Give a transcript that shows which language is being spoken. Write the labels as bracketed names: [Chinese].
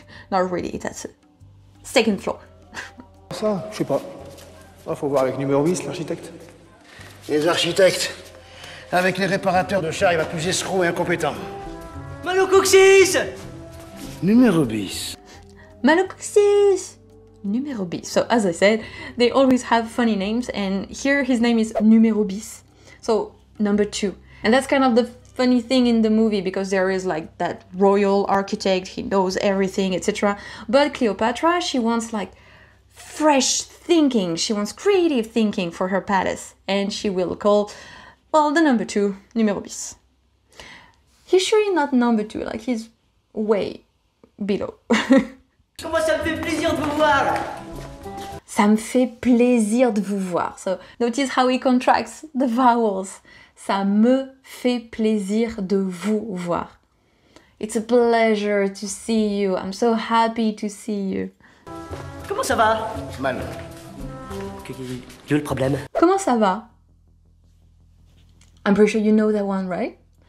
[English] Not really, that's second floor. [French] Ça, je sais pas. Ah, faut voir avec numéro 10, l'architecte. Les architectes. Avec les réparateurs de chars, il va plus escroc et incompétent. Malocoxis! Numéro bis. Malocoxis! Numéro bis. [English] So as I said, they always have funny names, and here his name is Numéro bis. So number 2. And that's kind of the funny thing in the movie, because there is like that royal architect, he knows everything, etc. But Cleopatra, she wants like fresh thinking, she wants creative thinking for her palace, and she will call, well, the number 2, Numéro bis. He's surely not number 2, like he's way below. [French] Comment ça me fait plaisir de vous voir! Ça me fait plaisir de vous voir. [English] So notice how he contracts the vowels. [French] Ça me fait plaisir de vous voir. [English] It's a pleasure to see you. I'm so happy to see you. [French] Comment ça va? Mal. Quel est le problème? Comment ça va? [English] I'm pretty sure you know that one, right?